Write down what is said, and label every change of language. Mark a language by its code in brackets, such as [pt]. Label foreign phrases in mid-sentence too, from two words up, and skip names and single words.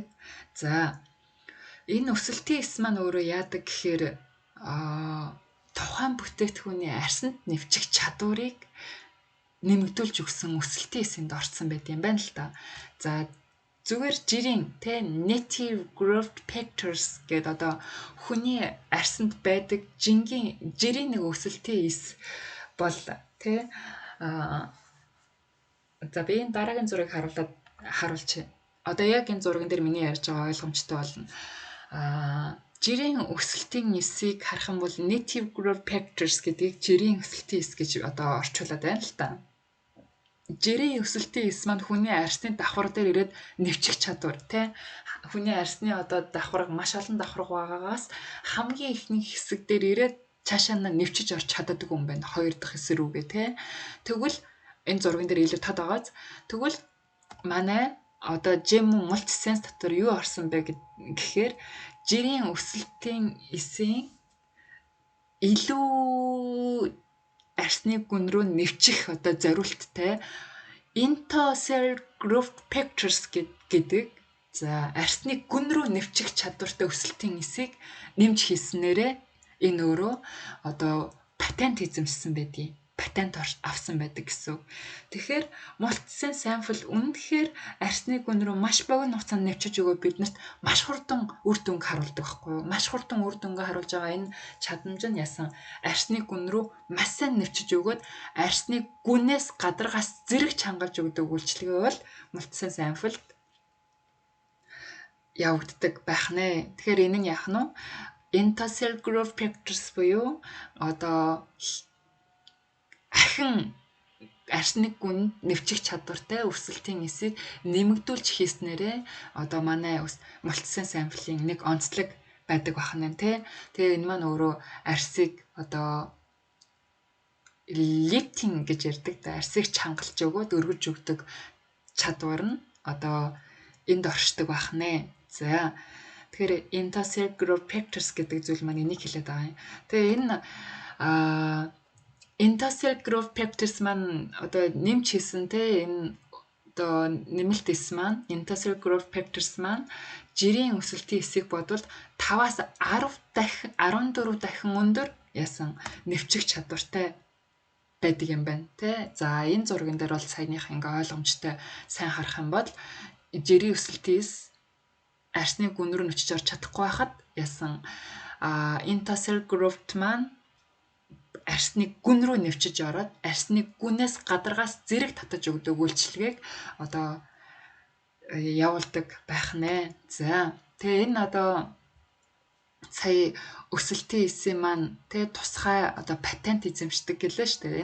[mn] За энэ өсөлтийн эс маань өөрөө яадаг гэхээр тухайн бүтээгдэхүүний арсанд нэвчих чадварыг нэмэгдүүлж өгсөн өсөлтийн эсэнд орсон байт юм байна л да. За зүгээр жирийн тэ [en] native growth factors [mn] гэдэг одоо хүний арьсанд байдаг жирийн нэг өсөлтийн эс бол тэ за би энэ дараагийн зургийг харуулчих. Одоо яг энэ зурган дээр миний ярьж байгаа ойлгомжтой болно. Жирийн өсөлтийн эсийг харах юм бол [en] native growth factors [mn] гэдгийг жирийн өсөлтийн эс гэж одоо орчуулад байна л та. Жирийн өсөлтийн эс маань хүний арьсны давхар дээр ирээд нэвчих чадвар тий. Хүний арьсны одоо давхар маш олон давхар байгаагаас хамгийн ихний хэсэг дээр ирээд цаашаа нэвчиж орч чаддаг юм байна. Хоёр дахь хэсэг рүүгээ тий. Тэгвэл энэ зурган дээр илүү тод байгааз. Тэгвэл манай одоо GMO multisense дотор юу орсон бэ гэхээр жирийн өсөлтийн эсийн илүү арьсны гүн рүү нэвчих одоо зориулттай [en] endothelial growth factors [mn] гэдэг за арьсны гүн рүү нэвчих чадвартай өсөлтийн эсийг нэмж хийснээрээ энэ өөрөө одоо патент эзэмшсэн байдгийг патент авсан байдаг гэсэн. Тэгэхээр multisense sample үнэхээр арьсны гүн рүү маш богино хугацаанд нэвчиж өгөө биднэрт маш хурдан үр дүнг харуулдаг байхгүй юу? Маш хурдан үр дүнгээ харуулж байгаа энэ чадамж нь ясан арьсны гүн рүү маш сайн нэвчиж өгөөд арьсны гүнээс гадаргаас зэрэг чангалж өгдөг үйлчилгээ бол multisense sample явагддаг байх нэ. Тэгэхээр энэ нь яах нь [en] endothelial growth factors [mn] буюу одоо ахин арьсны гүн нэвчих чадвартай өсөлтийн эсийг нэмэгдүүлж хийснээрээ одоо манай multisense sample-ийн нэг онцлог байдаг бахна тий. Тэгээ энэ маань өөрөө арьсыг одоо lifting гэж ярьдаг. Арьсыг чангалж өгөөд өргөж өгдөг чадвар нь одоо энд оршдог бахна. За тэгэхээр [en] endothelial growth factors [mn] гэдэг зүйл маань энийг хэлээд байгаа юм. Тэгээ энэ [en] endothelial growth factors [mn] маань одоо нэмж хийсэн те энэ одоо нэмэлт эс маань [en] endothelial growth factors [mn] маань жирийн өсөлтийн эсийг бодвол 5-аас 10 дахин 14 дахин өндөр ясан нэвчих чадвартай байдаг юм байна те. За энэ зурган дээр бол саяных ингээ ойлгомжтой сайн харах юм бол жирийн өсөлтийн эс арьсны гүн рүү нүчиж орж чадахгүй байхад ясан [en] endothelial growth [mn] маань арьсны гүн рүү нэвчиж ороод арьсны гүнээс гадаргаас зэрэг татаж өгдөг үйлчилгээг одоо явуулдаг байх нэ. За тэгээ энэ одоо сая өсөлтийн эсийн маань тэгээ тусгай одоо патент эзэмшдэг гэлээ шүү дээ.